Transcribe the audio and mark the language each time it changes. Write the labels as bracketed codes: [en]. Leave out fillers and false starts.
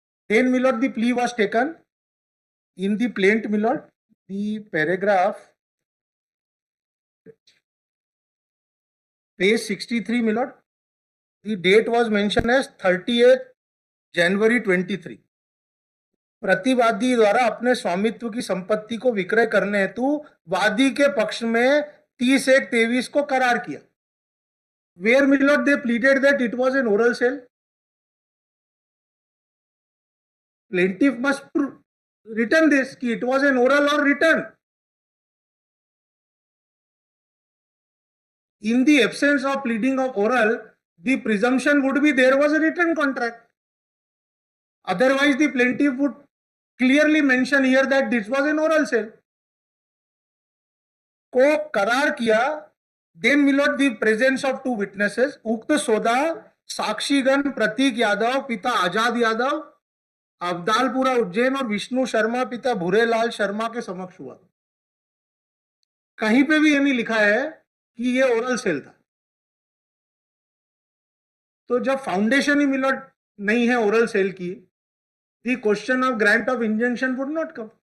[en] Then, my lord, the plea was taken. In the plaint, my lord, the paragraph, page 63, my lord, the date was mentioned as 30th January 23. [hi] प्रतिवादी द्वारा अपने स्वामित्व की संपत्ति को विक्रय करने हेतु वादी के पक्ष में 30/1/23 को करार किया. [en] Where, my lord, they pleaded that it was an oral sale. Plaintiff must written this कि it was an oral or written. In the absence of pleading of oral, the presumption would be there was a written contract. Otherwise, the plaintiff would clearly mention here that this was an oral sale. [hi] को करार किया. [en] Then, my lord, the presence of two witnesses, [hi] उक्त सौदा साक्षीगण प्रतीक यादव पिता आजाद यादव अब्दालपुरा उज्जैन और विष्णु शर्मा पिता भूरेलाल शर्मा के समक्ष हुआ. कहीं पे भी ये नहीं लिखा है कि ये ओरल सेल था. तो जब फाउंडेशन ही, [en] my lord, [hi] नहीं है ओरल सेल की, [en] the question of grant of injunction would not come.